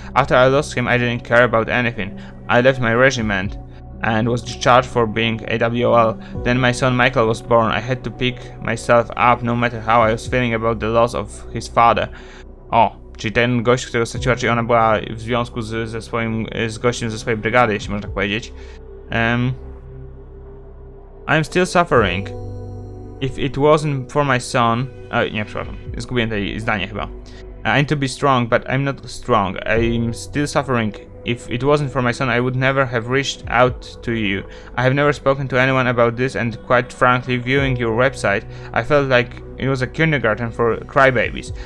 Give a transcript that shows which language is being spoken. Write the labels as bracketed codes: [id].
[en] After I lost him, I didn't care about anything. I left my regiment and was discharged for being AWOL. Then my son Michael was born. I had to pick myself up no matter how I was feeling about the loss of his father. [pl] Czyli ten gość, którego straciła, czyli ona była w związku z gościem ze swojej brygady, jeśli można tak powiedzieć. [en] I'm still suffering. If it wasn't for my son... [pl] nie, przepraszam. Zgubiłem tutaj zdanie chyba. [en] I need to be strong, but I'm not strong. I'm still suffering. If it wasn't for my son, I would never have reached out to you. I have never spoken to anyone about this, and quite frankly, viewing your website, I felt like it was a kindergarten for crybabies.